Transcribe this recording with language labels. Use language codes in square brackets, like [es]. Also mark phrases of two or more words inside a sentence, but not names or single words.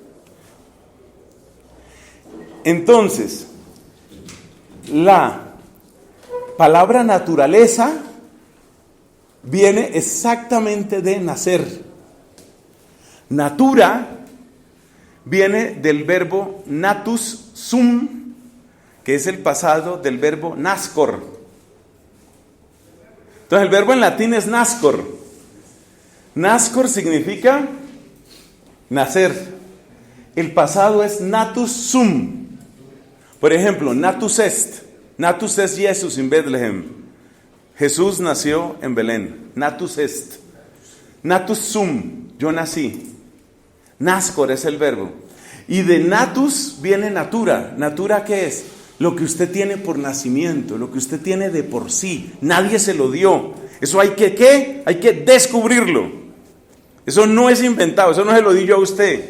[es] Entonces, la palabra naturaleza viene exactamente de nacer. Natura viene del verbo [la] natus sum, [es] que es el pasado del verbo nascor. Entonces el verbo en latín es nascor. Nascor significa nacer. El pasado es [la] natus sum. [es] Por ejemplo, [la] natus est. Natus est Jesus in Bethlehem. [es] Jesús nació en Belén. [la] Natus est. Natus sum. [es] Yo nací. Nascor es el verbo. Y de natus viene natura. ¿Natura qué es? Lo que usted tiene por nacimiento, lo que usted tiene de por sí. Nadie se lo dio. Eso hay que, ¿qué? Hay que descubrirlo. Eso no es inventado, eso no se lo di yo a usted.